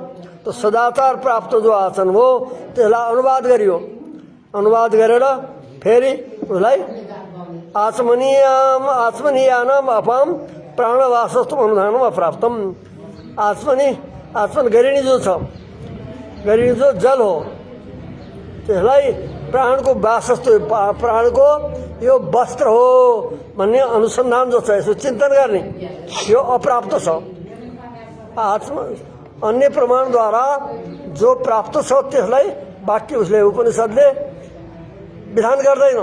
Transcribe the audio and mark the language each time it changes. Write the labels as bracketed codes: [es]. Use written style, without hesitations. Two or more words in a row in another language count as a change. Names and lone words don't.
[ne] त्यो सदाचार प्राप्त जो आचमन हो त्यसलाई अनुवाद गरियो। अनुवाद गरेर फेरि उसलाई [sa] आचमनीयानाम अपाम प्राणवासस्तुम अनुधानम अप्राप्तम। [ne] आचमन गरिने जो छ, गरिने जो जल हो त्यसलाई प्राणको वासस्तु, प्राणको यो वस्त्र हो भन्ने अनुसन्धान जो छ, यसो चिन्तन गर्ने यो अप्राप्त छ। अन्य प्रमाणद्वारा जो प्राप्त छ त्यसलाई वाक्य उसले उपनिषदले विधान गर्दैन।